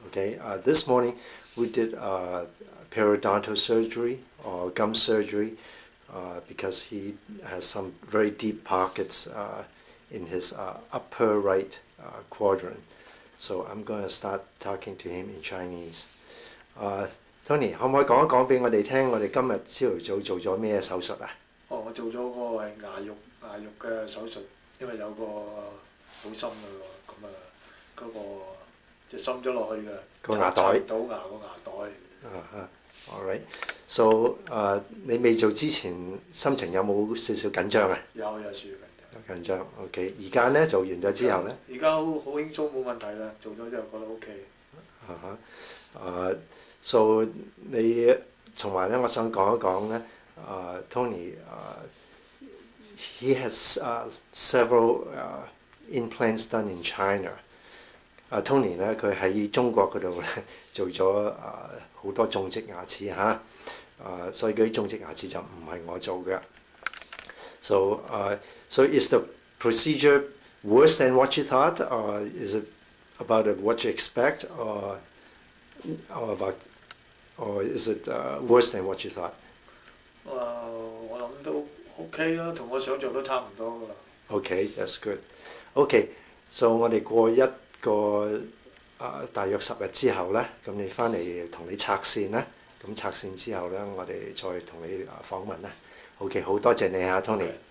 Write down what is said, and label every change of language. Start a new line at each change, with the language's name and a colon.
English: Okay, this morning we did periodontal surgery or gum surgery because he has some very deep pockets in his upper right quadrant. So I'm going to start talking to him in Chinese.
Cantonese: Uh, Tony，可唔可以講一講俾我哋聽？我哋今日朝頭早做咗咩手術啊？哦，我做咗個係牙肉嘅手術，因為有個好深嘅喎，咁啊嗰個即係深咗落去嘅，個牙袋。插唔到牙個牙袋。
English: All right.
Cantonese: So 你未做之前心情有冇少少緊張啊？有少少緊張。OK。 而家咧做完咗之後咧？而家好輕鬆冇問題啦，做咗之後覺得 OK。
English: So
Cantonese: 你同埋咧，我想講一講咧，
English: Tony he has several implants done in China.
Cantonese: Tony 咧，佢喺中國嗰度咧做咗好多種植牙齒嚇，所以嗰啲種植牙齒就唔係我做嘅。
English: So is the procedure worse than what you thought, or is it about what you expect, or is it worse than what you thought?
Cantonese: 我諗都 OK 啦，同我想象都差唔多噶啦。
English: Okay, that's good. Okay, so
Cantonese: 我哋過一個大約10日之後咧，咁你翻嚟同你拆線啦。咁拆線之後咧，我哋再同你訪問啦。OK， 好多謝你嚇 ，Tony。